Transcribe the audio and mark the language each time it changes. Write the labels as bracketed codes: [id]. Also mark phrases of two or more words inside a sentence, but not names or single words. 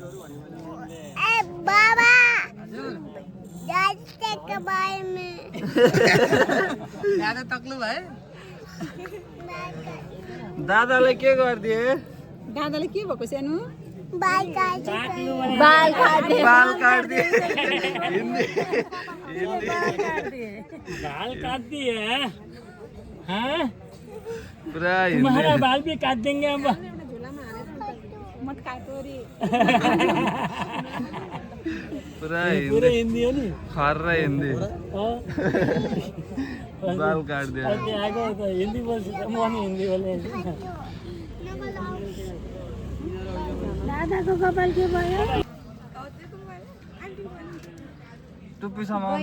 [ne] दादा तक्लु भयो दादालाई के गरिदिए दादाले के भएको सानो बाल काट्दिए [hi] बाल काट दिए हाँ [ne] पुरा [hi] तुम्हारा बाल भी काट देंगे हम मत काटो रे [ne] पुरा [hi] पूरे हिंदी [ne] हो नि खर्र हिन्दी [hi] हाँ। [ne] बाल काट्दिए अहिले आएको त हिन्दी बोल्छु त म पनि हिन्दी बोल्ने दादाको कपाल के भयो टुप्पी समाउनु